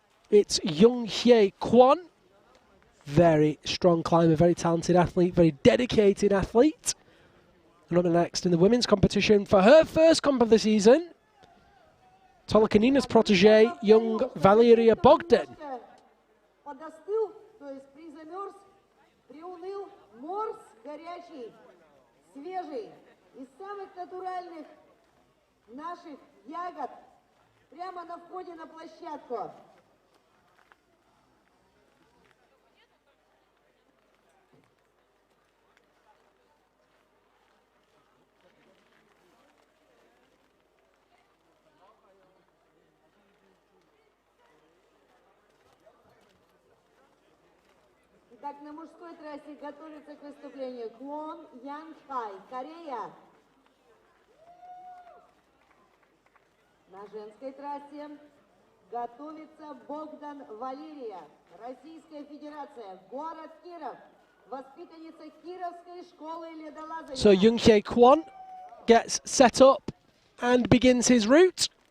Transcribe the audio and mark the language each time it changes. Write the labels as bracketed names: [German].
[English] It's Jung Hye Kwon. Very strong climber, very talented athlete, very dedicated athlete. And up next in the women's competition for her first comp of the season, Tolokanina's protege, young Valeria Bogdan. [Russian] Подостыл, то есть призамерз, приуныл, морс горячий, свежий, из самых натуральных наших ягод, прямо на входе на площадку. Итак, на мужской трассе готовится к выступлению Kwon Yang Hai, Корея. На женской трассе готовится Богдан Валерия, Российская Федерация, город Киров, воспитанница Кировской школы ледолазания. [English] So Jung Hye Kwon gets set up and begins his route.